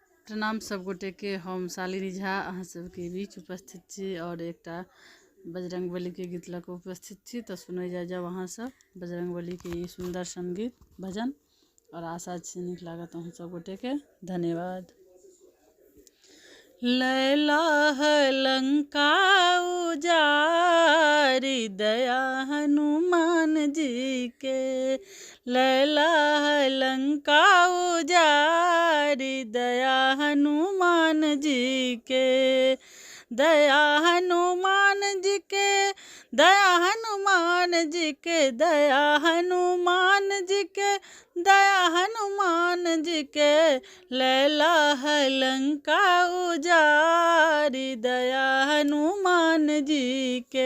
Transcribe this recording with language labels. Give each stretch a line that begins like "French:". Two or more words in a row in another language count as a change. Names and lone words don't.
Maithili: प्रणाम सब गोटे के। हम शालिनी झा अहाँ सबके बीच उपस्थित छी और एकटा बजरंग बली के गीत लऽ कऽ उपस्थित छी। तो सुनै जाब अहाँ सब बजरंग बली के ई सुंदर संगीत भजन और आशा छी नीक लागत अहाँ सब गोटे के। धन्यवाद।
Bhojpuri: लैला लंका उजारी दया हनुमान जी के, लैला लंका उजारी दया हनुमान जी के, दया हनुमान जी के, दया हनुमान जी के, दया हनुमान जी के, दया हनुमान जी के, लैला लंका उजारी दया हनुमान जी के।